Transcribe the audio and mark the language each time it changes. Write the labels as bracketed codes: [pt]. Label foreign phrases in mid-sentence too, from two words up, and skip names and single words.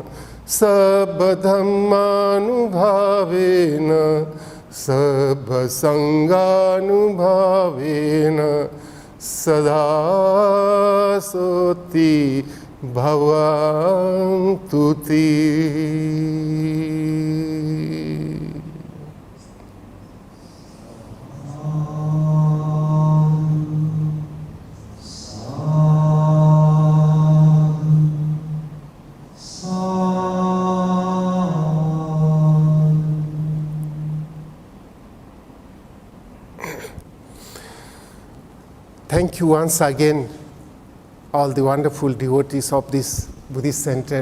[pi] Sabba dhammanubhavena. Sabba sanganubhavena. Sada soti bhavantu te. [en] Thank you once again, all the wonderful devotees of this Buddhist center.